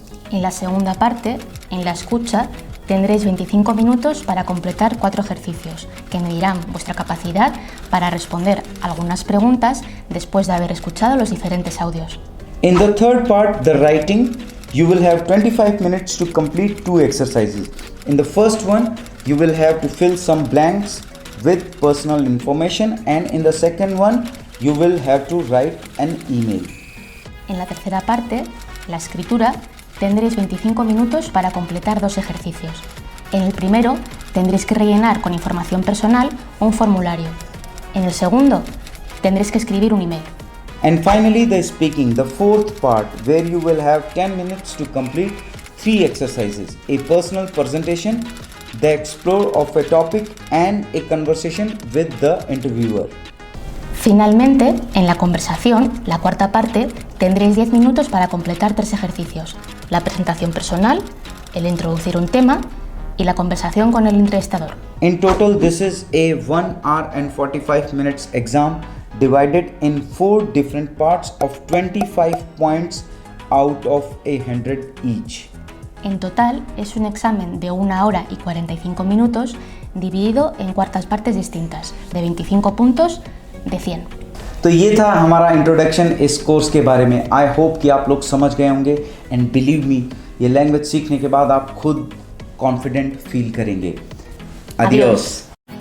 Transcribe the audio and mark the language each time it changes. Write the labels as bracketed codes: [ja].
[es] En la segunda parte, en la escucha, tendréis 25 minutos para completar 4 ejercicios, que medirán vuestra capacidad para responder algunas preguntas después de haber escuchado los diferentes audios. [en] In the third part, the writing, you will have 25 minutes to complete 2 exercises. In the first one, you will have to fill some blanks with personal information, and in the second one, you will have to write an email. [es] En la tercera parte, la escritura, tendréis 25 minutos para completar 2 ejercicios. En el primero, tendréis que rellenar con información personal un formulario. En el segundo, tendréis que escribir un email. [en] And finally, the speaking, the fourth part, where you will have 10 minutes to complete 3 exercises: a personal presentation, the explore of a topic, and a conversation with the interviewer. [es] Finalmente, en la conversación, la cuarta parte, tendréis 10 minutos para completar 3 ejercicios: la presentación personal, el introducir un tema y la conversación con el entrevistador. [en] In total, this is a 1 hour and 45 minutes exam divided in 4 different parts of 25 points out of 100 each. [es] En total, es un examen de 1 hora y 45 minutos dividido en cuartas partes distintas, de 25 puntos de 100. [hi] तो ये था हमारा introduction इस course के बारे में। [en] I hope [hi] कि आप लोग समझ गए होंगे, [en] and believe me, [hi] ये लैंग्वेज सीखने के बाद आप खुद कॉन्फिडेंट फील करेंगे। Adiós.